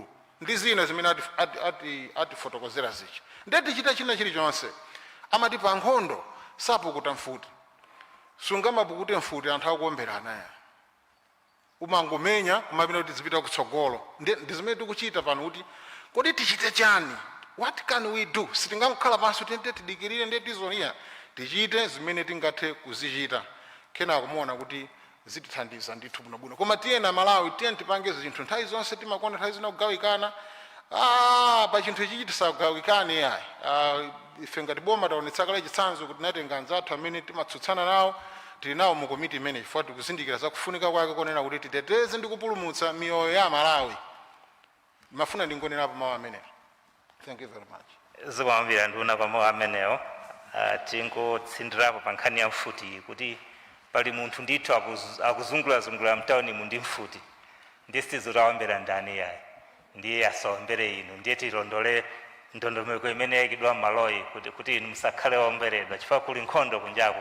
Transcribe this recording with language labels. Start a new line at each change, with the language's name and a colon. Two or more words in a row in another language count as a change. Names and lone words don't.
Nyanja: Ndi zina zimene atifotokozera zichi. Ndeti chita china chilichonse. Amati pa nkhondo sapukuta mfuti. Sungamapukute mfuti anthu akuomberana ya. Umangomenya kumapita kuti zipita kutsogolo. Ndi zimene tikuchita pano kuti kodi tichite chani?
English: What can we do?
Nyanja: Sitingamkhala pansi kuti tidikirire ndi tizoniya. Tichite zimene tingathe kuzichita. Kena kumuona kuti zitithandiza ndithu bwinobwino. Koma tiyena Malawi tiyeni tipange zinthu nthawi zonse timakonda nthawi zina kugawikana. Pa chinthu ichi tisagawikane yayi. Ife ngati boma taonetsa kale chitsanzo kuti natenga anzathu amene timatsutsana nawo tili nawo mu komiti imene chifukwa tikuzindikira za kufunika kwake konena kuti titeteze ndi kupulumutsa miyoyo ya Malawi. Mafuna ndingonerapo mawu amenewo.
English: Thank you very much.
Nyanja: Zikwambira nduna kwa mawu amenewo. Tingotsindirapo pa nkhani ya mfuti kuti pali munthu ndithu akuzungulazungula mtauni ndi mfuti. Ndiye sitizotawambera ndani yayi. Ndiye asawombere inu. Ndiye tilondole ndondomeko imene yayikidwa m'maloyi kuti inu musakhale womberedwa chifukwa kuli nkhondo kunjaku.